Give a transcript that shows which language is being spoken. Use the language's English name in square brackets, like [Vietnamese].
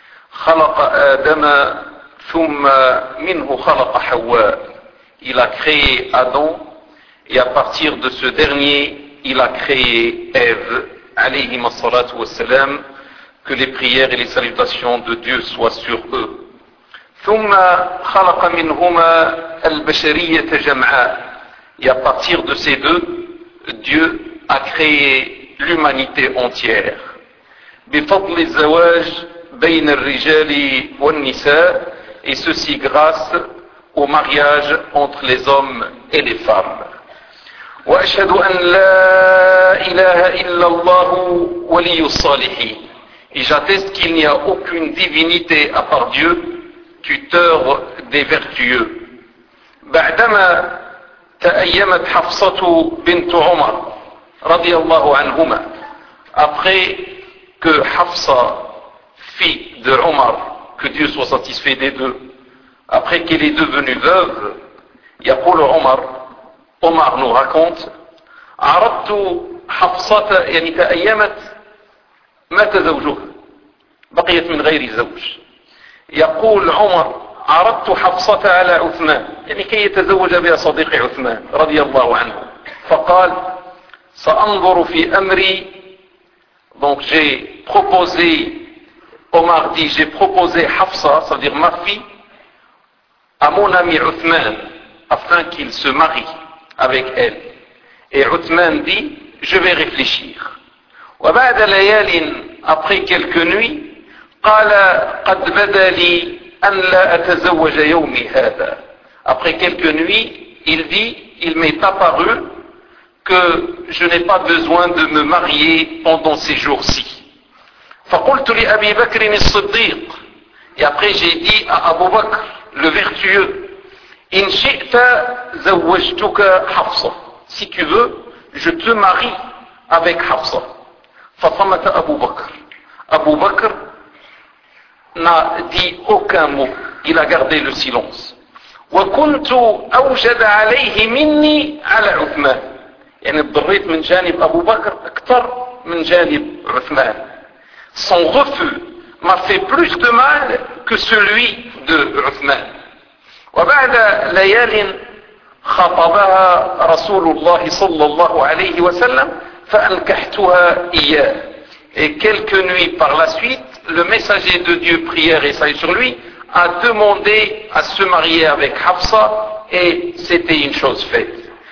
[Arabic] خلق آدم ثم منه خلق حواء. [French] Il a créé Adam et à partir de ce dernier, il a créé Ève. [Arabic] عليه الصلاة والسلام. [French] Que les prières et les salutations de Dieu soient sur eux. [Arabic] ثم خلق منهما البشرية جمعاء. [French] Et à partir de ces deux, Dieu a créé l'humanité entière. [Arabic] بفضل الزواج بين الرجال والنساء. [French] Et ceci grâce au mariage entre les hommes et les femmes. [Arabic] وأشهد أن لا إله إلا الله ولي الصالحين. [French] Et j'atteste qu'il n'y a aucune divinité à part Dieu, tuteur des vertueux. [Arabic] بعدما تأيمت حفصة بنت عمر رضي الله عنهما. [French] Après que Hafsa, fille de Omar, que Dieu soit satisfait des deux, après qu'elle est devenue veuve, [Arabic] يقول عمر, [French] Omar nous raconte, [Arabic] عرضت حفصة يعني تأيمت مات زوجها. بقيت من غير زوج. يقول عمر عرضت حفصة على عثمان يعني كي يتزوج بها صديق عثمان رضي الله عنه. فقال سأنظر في أمري. [French] Donc j'ai proposé. Omar dit j'ai proposé حفصة, c'est-à-dire ma fille, à mon ami عثمان afin qu'il se marie avec elle. Et عثمان dit je vais réfléchir. [Arabic] وبعد ليال, [French] après quelques nuits, [Arabic] قال قد بدا لي أن لا أتزوج يومي هذا. [French] Après quelques nuits, il dit, il m'est apparu que je n'ai pas besoin de me marier pendant ces jours-ci. [Arabic] فقلت لأبي بكر الصديق. [French] Et après j'ai dit à Abu Bakr, le vertueux, [Arabic] إن شئت زوجتك حفصة. [French] Si tu veux, je te marie avec حفصة. [Arabic] فصمت أبو بكر. [French] Abu Bakr n'a dit aucun mot. Il a gardé le silence. [Arabic] وَكُنْتُ أَوْجَدَ عَلَيْهِ مِنِّي عَلَى عُثْمَانِ. يعني الضريت من جانب أبو بكر أكثر من جانب عثمان. [French] Son refus m'a fait plus de mal que celui de عثمان. [Arabic] وَبَعْدَ لَيَالٍ خَطَبَهَا رَسُولُ اللَّهِ صَلَّى اللَّهُ عَلَيْهِ وَسَلَّمْ فَأَنْكَحْتُهَا إِيَّاهِ. [French] Et quelques nuits par la suite, le messager de Dieu, prière et salut sur lui, a demandé à se marier avec Hafsa, et c'était une chose faite.